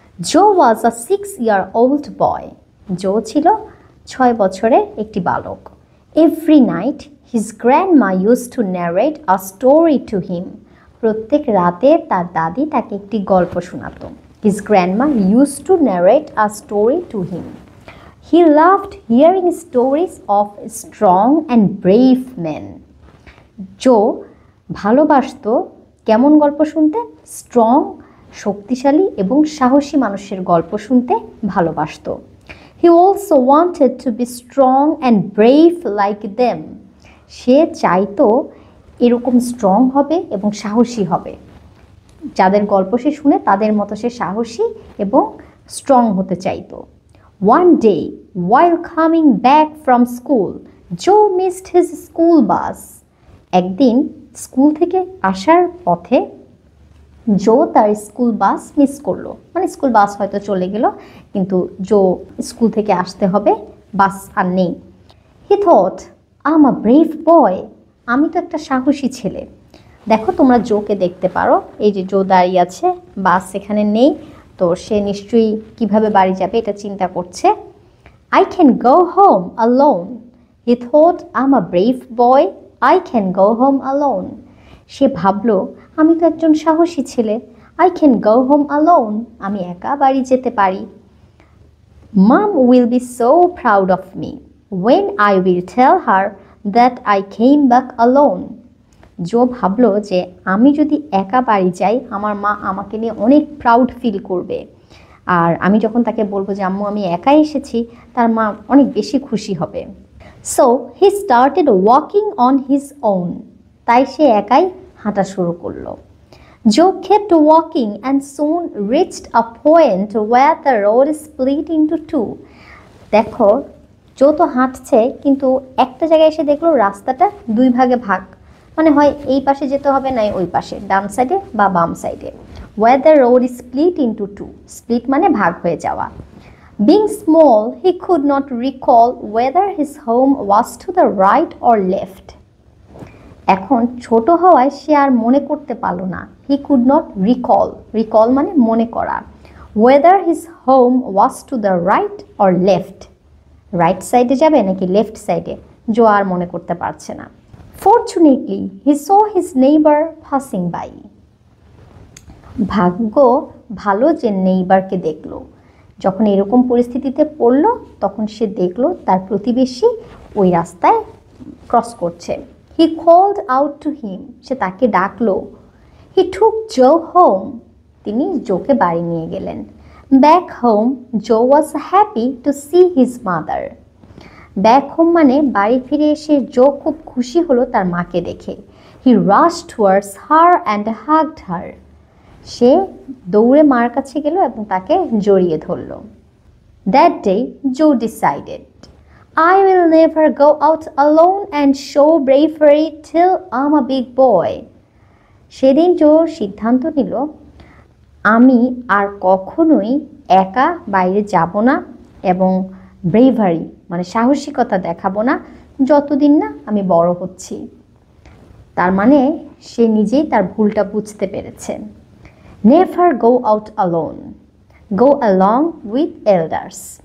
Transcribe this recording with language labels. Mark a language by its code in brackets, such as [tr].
[en] Joe was a 6-year-old boy. [bn] জো ছিল 6 বছরের একটি বালক। [en] Every night his grandma used to narrate a story to him. [bn] প্রত্যেক রাতে তার দাদি তাকে একটি গল্প শোনাতো। [en] His grandma used to narrate a story to him. He loved hearing stories of strong and brave men. [bn] জো ভালোবাসতো কেমন গল্প শুনতে? স্ট্রং, শক্তিশালী এবং সাহসী মানুষের গল্প শুনতে ভালোবাসতো। [en] He also wanted to be strong and brave like them. [bn] সে চাইতো এরকম স্ট্রং হবে এবং সাহসী হবে। যাদের গল্প সে শুনে তাদের মতো সে সাহসী এবং স্ট্রং হতে চাইতো। [en] One day, while coming back from school, Joe missed his school bus. [bn] একদিন স্কুল থেকে আসার পথে জো তার স্কুল বাস মিস করলো। মানে স্কুল বাস হয়তো চলে গেল, কিন্তু জো স্কুল থেকে আসতে হবে, বাস আর নেই। [en] He thought, I'm a brave boy. [bn] আমি তো একটা সাহসী ছেলে। দেখো তোমরা জোকে দেখতে পারো, এই যে জো দাঁড়িয়ে আছে, বাস এখানে নেই, তো সে নিশ্চয়ই কিভাবে বাড়ি যাবে এটা চিন্তা করছে। [en] I can go home alone. He thought, I'm a brave boy. I can go home alone. [bn] সে ভাবলো, আমি তো একজন সাহসী ছেলে। [en] I can go home alone. [bn] আমি একা বাড়ি যেতে পারি। [en] Mom will be so proud of me when I will tell her that I came back alone. [bn] জো ভাবলো যে আমি যদি একা বাড়ি যাই, আমার মা আমাকে নিয়ে অনেক প্রাউড ফিল করবে। আর আমি যখন তাকে বলবো যে আম্মু আমি একাই এসেছি, তার মা অনেক বেশি খুশি হবে। [en] So he started walking on his own. [bn] তাই সে একাই হাঁটা শুরু করলো। [en] Joe kept walking and soon reached a point where the road split into two. [bn] দেখো জো তো হাঁটছে, কিন্তু একটা জায়গায় এসে দেখলো রাস্তাটা দুই ভাগে ভাগ, মানে হয় এই পাশে যেতে হবে, নাই ওই পাশে, ডান সাইডে বা বাম সাইডে। [en] Where the road is split into two. [bn] Split মানে ভাগ হয়ে যাওয়া। [en] Being small, he could not recall whether his home was to the right or left. [bn] এখন ছোট হওয়ায় সে আর মনে করতে পারলো না। [en] He could not recall. [bn] Recall মানে মনে করা। [en] Whether his home was to the right or left. [bn] Right সাইডে যাবে নাকি লেফট সাইডে, জো আর মনে করতে পারছে না। [en] Fortunately, he saw his neighbor passing by. [bn] ভাগ্য ভালো যে নেইবারকে দেখলো। যখন এরকম পরিস্থিতিতে পড়লো, তখন সে দেখলো তার প্রতিবেশী ওই রাস্তায় ক্রস করছে। [en] He called out to him. [bn] সে তাকে ডাকলো। [en] He took Joe home. [bn] তিনি জোকে বাড়ি নিয়ে গেলেন। [en] Back home, Joe was happy to see his mother. [bn] Back home মানে বাড়ি ফিরে এসে জো খুব খুশি হলো তার মাকে দেখে। [en] He rushed towards her and hugged her. [bn] সে দৌড়ে মার কাছে গেল এবং তাকে জড়িয়ে ধরল। [en] That day, Joe decided, I will never go out alone and show bravery till I'm a big boy. [bn] সেদিন জো সিদ্ধান্ত নিল, আমি আর কখনোই একা বাইরে যাব না এবং ব্রেভারি মানে সাহসিকতা দেখাবো না যতদিন না আমি বড় হচ্ছি। তার মানে সে নিজেই তার ভুলটা বুঝতে পেরেছে। [en] Never go out alone, go along with elders.